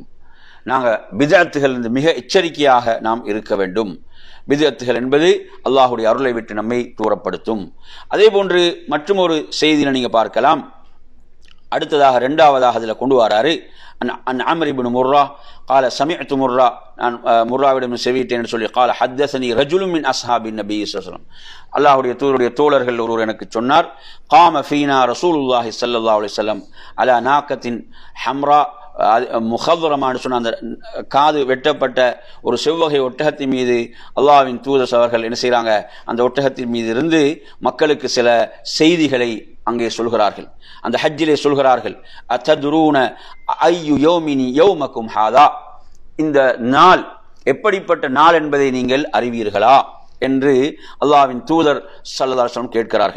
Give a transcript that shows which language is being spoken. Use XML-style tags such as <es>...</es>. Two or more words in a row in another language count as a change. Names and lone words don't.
<ta>நாங்கள் பிதஅத்துகள் மிக எச்சரிக்கையாக நாம் இருக்க வேண்டும். பிதஅத்துகள் என்பது அல்லாஹுடைய அருளை விட்டு நம்மை தூரப்படுத்தும். அதே போன்று மற்றும் ஒரு செய்தியை நீங்க பார்க்கலாம். அடுத்ததாக இரண்டாவதாக அதில் கொண்டு வராரு, அன் அம்ர் இப்னு முர்ரா</ta> <ar>قال سمعت مرة</ar> <ta>நான் முர்ராவிடம் செவிட்டேன் சொல்லி</ta> <ar>قال حدثني رجل من اصحاب النبي صلى الله عليه وسلم,</ar> <ta>அல்லாஹ்வுடைய தூதருடைய தோழர்கள் ஒருவர் எனக்கு சொன்னார்.</ta> <ar>قام فينا رسول الله صلى الله عليه وسلم على ناقة حمراء,</ar> <ta>முகதுரமானு சொன்ன அந்த காது வெட்டப்பட்ட ஒரு செவ்வகை ஒட்டகத்தின் மீது அல்லாஹ்வின் தூதர் அவர்கள் என்ன செய்யறாங்க? அந்த ஒட்டகத்தின் மீது இருந்து மக்களுக்கு சில செய்திகளை அங்கே சொல்கிறார்கள். அந்த ஹஜ்ஜிலே சொல்கிறார்கள்,</ta> <ar>أتدرون أي يوم يومكم هذا,</ar> <ta>இந்த நாள் எப்படிப்பட்ட நாள் என்பதை நீங்கள் அறிவீர்களா என்று அல்லாஹ்வின் தூதர்</ta> <ar>صلى الله عليه وسلم</ar> <ta>கேட்கிறார்கள்.</ta>